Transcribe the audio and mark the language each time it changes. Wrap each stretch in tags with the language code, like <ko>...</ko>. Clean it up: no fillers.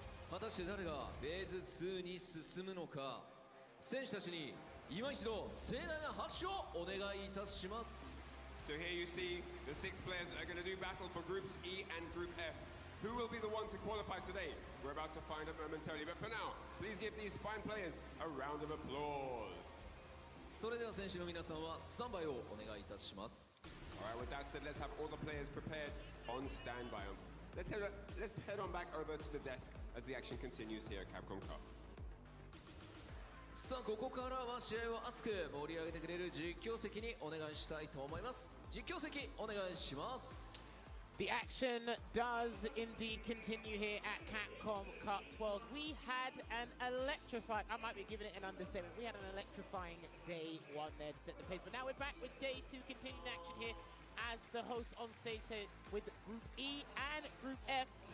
<ja>果たして誰がフェーズ2に進むのか、選手たちに今一度盛大な拍手をお願いいたします。</ja> <en>So here you see the 6 players that are going to do battle for Groups E and Group F. Who will be the one to qualify today? We're about to find out momentarily, but for now, please give these fine players a round of applause.</en> <ja>それでは選手の皆さんはスタンバイをお願いいたします。</ja> <en>Alright, with that said, let's have all the players prepared on standby. Let's head on back over to the desk as the action continues here at Capcom Cup.</en> <ja>さあここからは試合を熱く盛り上げてくれる実況席にお願いしたいと思います。実況席お願いします。</ja> <en>The action does indeed continue here at Capcom Cup 12. We had an electrifying, I might be giving it an understatement, we had an electrifying day 1 there to set the pace. But now we're back with day 2 continuing action here as the host on stage here with Group E and Group F.</en>